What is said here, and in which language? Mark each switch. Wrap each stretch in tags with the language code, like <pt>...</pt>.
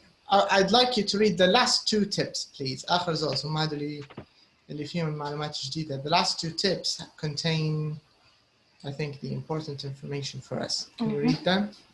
<en>I'd like you to read the last two tips, please.</en> <ar>آخر زوز هم هذا اللي فيهم معلومات جديدة.</ar> <en>The last two tips contain, I think, the important information for us. Can you read them?</en>